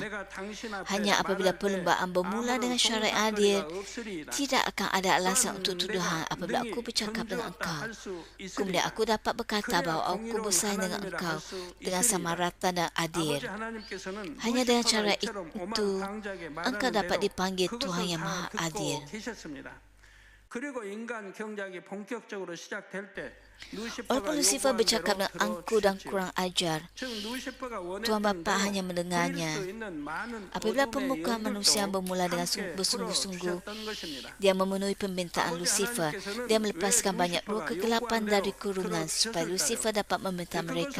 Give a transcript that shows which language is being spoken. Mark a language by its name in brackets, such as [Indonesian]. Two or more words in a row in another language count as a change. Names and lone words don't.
[Malay] Hanya apabila perlumbaan bermula dengan syarat adil, tidak akan ada alasan untuk tuduhan apabila aku bercakap dengan engkau. Kemudian aku dapat berkata bahawa aku bersaing dengan engkau dengan sama rata dan adil. Hanya dengan cara itu, engkau dapat dipanggil Tuhan yang Maha Adil. [Korean] 그리고 인간 경작이 본격적으로 시작될 때 [Malay] Walaupun Lucifer bercakap dengan angkuh dan kurang ajar, Tuhan Bapa hanya mendengarnya. Apabila pemukuhan manusia bermula dengan bersungguh-sungguh, dia memenuhi permintaan Lucifer. Dia melepaskan banyak roh kegelapan dari kurungan supaya Lucifer dapat meminta mereka.